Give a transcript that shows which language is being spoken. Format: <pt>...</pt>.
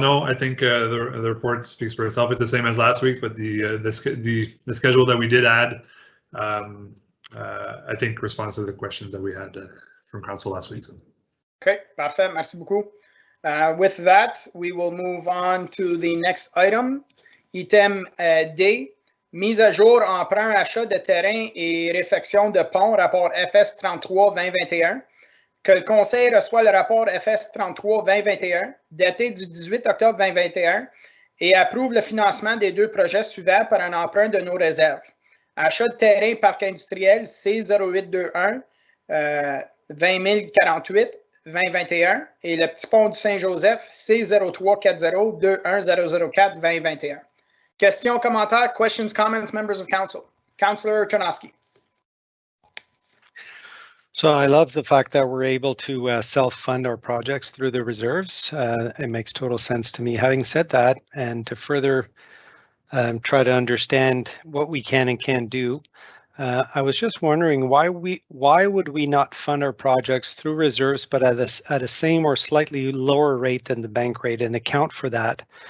<en>No, I think the report speaks for itself. It's the same as last week, but the schedule that we did add, I think, responds to the questions that we had from council last week. So.</en> <fr>Okay, parfait. Merci beaucoup.</fr> <en>With that, we will move on to the next item.</en> <fr>Item D, mise à jour, emprunt, achat de terrain et réfection de pont, rapport FS 33-2021. Que le Conseil reçoit le rapport FS 33-2021, daté du 18 octobre 2021, et approuve le financement des deux projets suivants par un emprunt de nos réserves. Achat de terrain parc industriel C0821 20 048 2021 et le petit pont du Saint-Joseph C0340 21004 2021. Questions, commentaires,</fr> <en>questions, comments, members of council. Councillor Tarnowski. So I love the fact that we're able to self-fund our projects through the reserves. It makes total sense to me. Having said that, and to further try to understand what we can and can't do, I was just wondering why would we not fund our projects through reserves, but at a same or slightly lower rate than the bank rate, and account for that?</en>